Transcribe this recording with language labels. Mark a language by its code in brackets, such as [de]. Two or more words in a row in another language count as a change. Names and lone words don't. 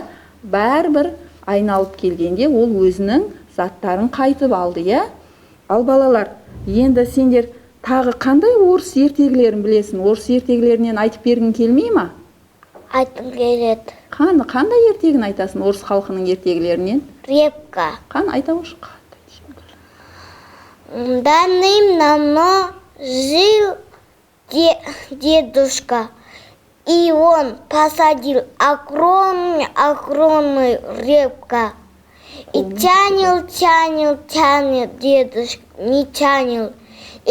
[kk] Бәрібір айналып келгенде ол өзінің заттарын қайтып алды, иә? Ал балалар, енді сендер тағы қандай орыс ертегілерін білесің? Орыс ертегілерінен айтып бергің келмей ма? Айтым келеді. Қандай ертегін айтасың орыс халқының ертегілерінен? Репка. Айта ошы. [ru] Давным-давно жил дедушка, и он посадил огромную репку. И тянет дедушка, не тянет.